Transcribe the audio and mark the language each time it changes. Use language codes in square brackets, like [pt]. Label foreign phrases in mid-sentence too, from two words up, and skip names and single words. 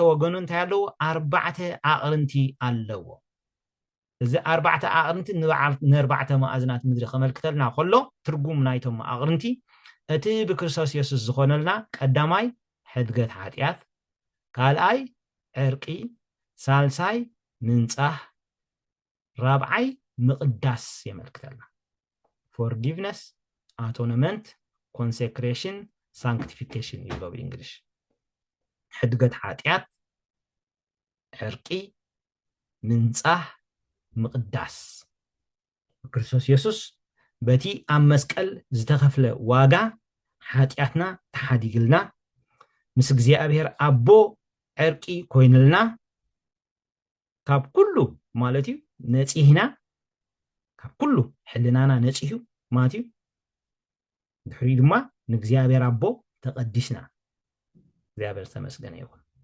[ti] ወገኑ እንታይ ኣለዎ 4 ኣቕርንቲ ኣለዎ እዚ 4 ኣቕርንቲ ን4 ማኣዝናት ምድሪ ከመልክተልና ከሎ ትርጉም ናይቶም ኣቕርንቲ እቲ ብክርስቶስ ኢየሱስ ዝኾነልና ቀዳማይ ሕድገት ሓጢኣት ካልኣይ ዕርቂ ሳልሳይ ምንጻህ ራብዓይ ምቅዳስ የመልክተልና forgiveness [en] atonement consecration sanctification [ti] ይብሎ በእንግሊሽ ሕድገት ሓጢኣት ዕርቂ ምንጻህ ምቅዳስ ክርስቶስ ኢየሱስ በቲ ኣብ መስቀል ዝተኸፍለ ዋጋ ሓጢኣትና ተሓዲግልና ምስ እግዚአብሔር ኣቦ ዕርቂ ኮይንልና ካብ ኩሉ ማለት እዩ ነፂህና ካብ ኩሉ ሕልናና ነፂሁ ማለት እዩ ድሕሪ ድማ ንእግዚአብሔር ኣቦ ተቐዲስና እግዚአብሔር ተመስገነ ይሁን